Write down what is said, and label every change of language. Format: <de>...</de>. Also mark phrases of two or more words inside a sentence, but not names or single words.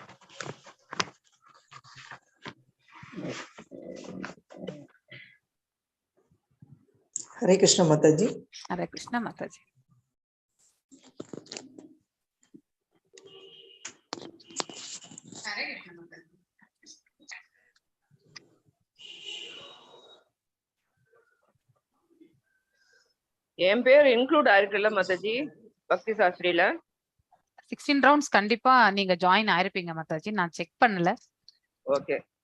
<sa>Hare Krishna Mataji. Hare Krishna Mataji. Hare Krishna Mataji.</sa> <ta>என் பேர் இன்க்ளூட் ஆயிருக்குல்ல மத்தாஜி பக்தி சாஸ்திரியில 16 rounds கண்டிப்பா நீங்க ஜாயின் ஆயிருப்பீங்க மத்தாஜி. நான் செக் பண்ணல. ஓகே.</ta>